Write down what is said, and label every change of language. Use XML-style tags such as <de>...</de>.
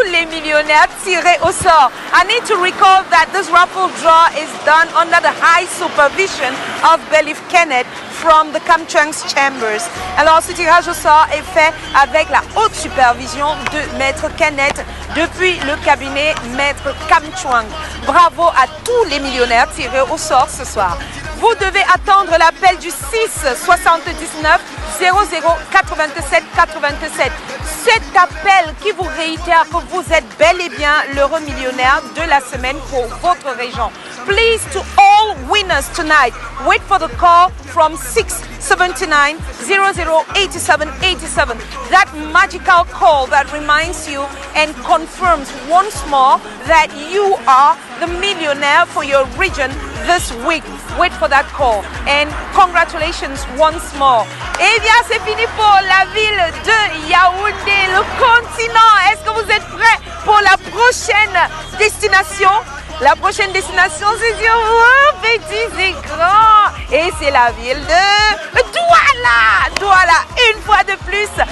<fr>millionaires tirés au sort.</fr> <en>I need to recall that this raffle draw is done under the high supervision of Belief Kenneth from the Kamchwang's Chambers.</en> <fr>Alors ce tirage au sort est fait avec la haute supervision de Maître Kenneth depuis le cabinet Maître Kamchwang. Bravo à tous les millionnaires tirés au sort ce soir. Vous devez attendre l'appel du 6 79 00 87 87. Cet appel qui vous réitère que vous êtes bel et bien l'heureux millionnaire de la semaine pour votre région.</fr> <en>Please, to all all winners tonight. Wait for the call from 679 0087 87. That magical call that reminds you and confirms once more that you are the millionaire for your region this week. Wait for that call and congratulations once more.</en> <fr>Eh bien, c'est fini pour la ville de Yaoundé, le continent. Est-ce que vous êtes prêts pour la prochaine destination? La prochaine destination, c'est sur vos petits écrans. Et c'est la ville de Douala. Douala, une fois de plus.</fr>